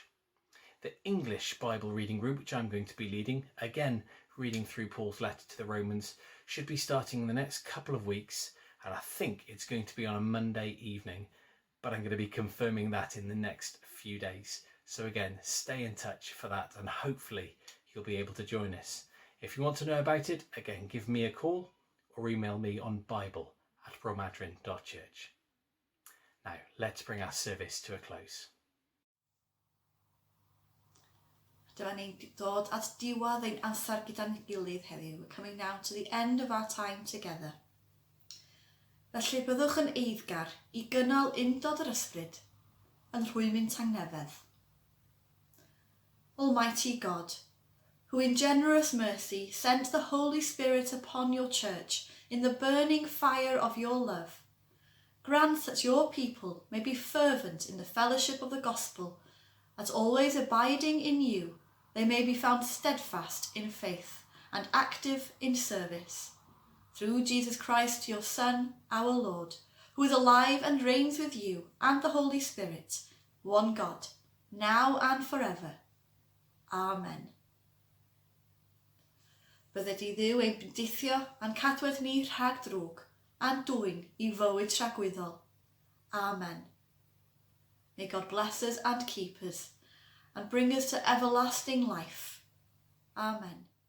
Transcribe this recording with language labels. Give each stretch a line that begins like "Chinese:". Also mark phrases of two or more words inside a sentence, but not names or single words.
English: The English Bible reading group, which I'm going to be leading, again reading through Paul's letter to the Romans, should be starting in the next couple of weeks, and I think it's going to be on a Monday evening, but I'm going to be confirming that in the next few days. So again, stay in touch for that, and hopefully you'll be able to join us. If you want to know about it, again, give me a call or email me on bible@bromadrin.church. Now, let's bring our service to a close.
Welsh: Dyma ni'n dod at diwedd ein amser gyda'n gilydd heddiw.
English: We're coming now to the end of our time together.
Welsh: Felly byddwch yn eiddgar I gynnal undod yr ysbryd yn rhwymyn tangnefedd.
English: Almighty God, who in generous mercy sent the Holy Spirit upon your church in the burning fire of your love, grant that your people may be fervent in the fellowship of the gospel, that always abiding in you, they may be found steadfast in faith and active in service. Through Jesus Christ, your Son, our Lord, who is alive and reigns with you and the Holy Spirit, one God, now and forever. Amen.
Welsh: Bydde di Dduw ein bendithio a'n cadwedd ni rhag drwg a'n dwyn I fywyd rhagwyddol. Amen.
English: May God bless us and keep us and bring us to everlasting life. Amen.